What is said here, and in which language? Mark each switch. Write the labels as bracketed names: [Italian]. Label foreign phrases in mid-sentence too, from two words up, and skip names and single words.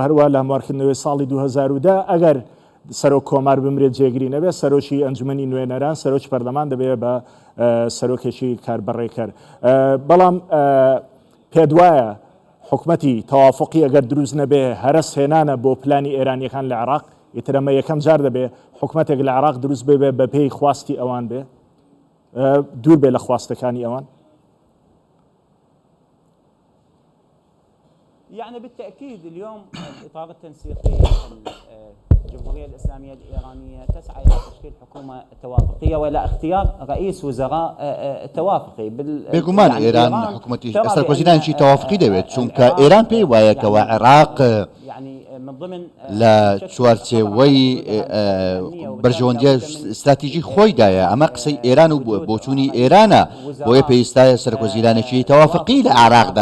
[Central Kurdish] هەروە لە هەموارکردنەوەی ساڵی 2010 ئەگەر سەرۆک کۆمار بمرێت جێگیری نەبێت سەرۆکی ئەنجومەنی نوێنەران سەرۆکی پەرلەمان دەبێت بە سەرۆکێکی کاربەڕێکەر بەڵام پێت وایە حکوومەتی تەوافقی ئەگەر دروست نەبێ هەرس هێنانە بۆ پلانی ئێرانیەکان لە عراق ئیترەمە یەکەم جار دەبێت حکوومەتێک لە عراق دروست بێ بە پێی خواستی ئەوان بێ دوور بێ لە خواستەکانی ئەوان [Arabic] يعني بالتأكيد اليوم الإطار التنسيقي الجمهورية الإسلامية الإيرانية تسعى إلى تشكيل حكومة توافقية وإلى اختيار رئيس وزراء توافقي [Central Kurdish] بێگومان ئێران حکوومەتی سەرکۆزیرانێکی تەوافقی دەوێت چونکە ئێران پێی وایە کەوا عێراق لە چوارچێوەی بەرژەوەندیە استراتیژی خۆیدایە ئەمە قسەی ئێران و بۆچوونی ئێرانە بۆیە پێویستایە سەرکۆزیرانێکی تەوافقی لە عێراقدا